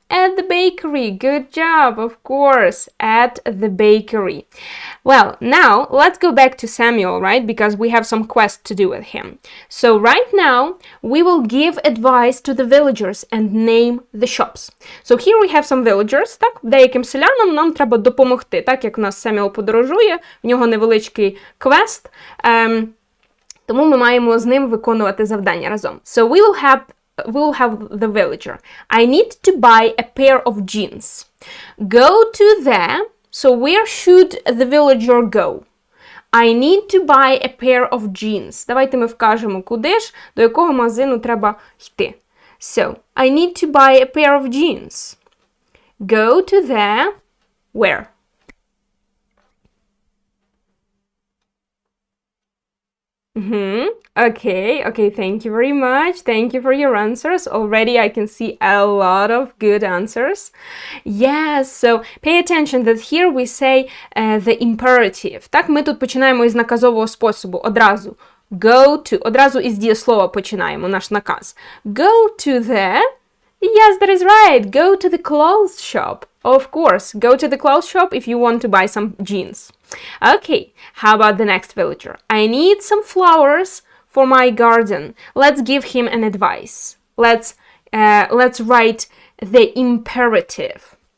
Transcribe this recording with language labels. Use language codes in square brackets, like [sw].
[en] At the bakery. Good job, of course. At the bakery. Well, now let's go back to Samuel, right? Because we have some quest to do with him. So right now, we will give advice to the villagers and name the shops. So here we have some villagers, так? [uk] Деяким селянам нам треба допомогти, так як у нас Семюел подорожує, в нього невеличкий квест, тому ми маємо з ним виконувати завдання разом. [en] So we will have the villager. I need to buy a pair of jeans. Go to the... So where should the villager go? I need to buy a pair of jeans. [uk] Давайте ми вкажемо, куди ж, до якого магазину треба йти. [en] So, I need to buy a pair of jeans. Go to the... Where? Okay, thank you very much. Thank you for your answers. Already I can see a lot of good answers. Yes, so pay attention that here we say the imperative. [uk] Так, ми тут починаємо із наказового способу одразу. [en] Go to, [uk] одразу із дієслова починаємо наш наказ. [en] Go to the, yes, that is right, go to the clothes shop. Of course, go to the clothes shop if you want to buy some jeans. Okay, how about the next villager? I need some flowers for my garden. Let's give him an advice. Let's write the imperative.